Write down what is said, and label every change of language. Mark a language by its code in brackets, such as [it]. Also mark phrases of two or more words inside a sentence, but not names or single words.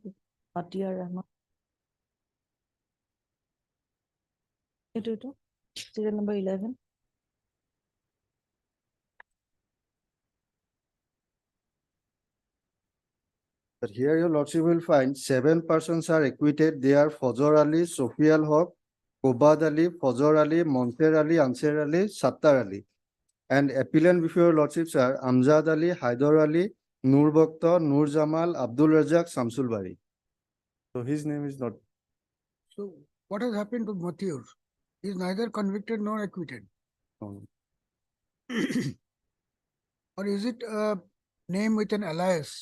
[en] Dear Rahman. You do. Serial number 11. But here your lordship will find 7 persons are acquitted. They are Fazor Ali, Sofial Haq, Kobad Ali, Fazor Ali, Monter Ali, Ansar Ali, Sattar Ali. And appellant before your lordships are Amjad Ali, Haidar Ali, Nur Bakhtar, Nur Jamal, Abdul Razak, Samsul Bari. So his name is not. So what has happened to Matiur? He is neither convicted nor acquitted. known. Or is it a name with an alias?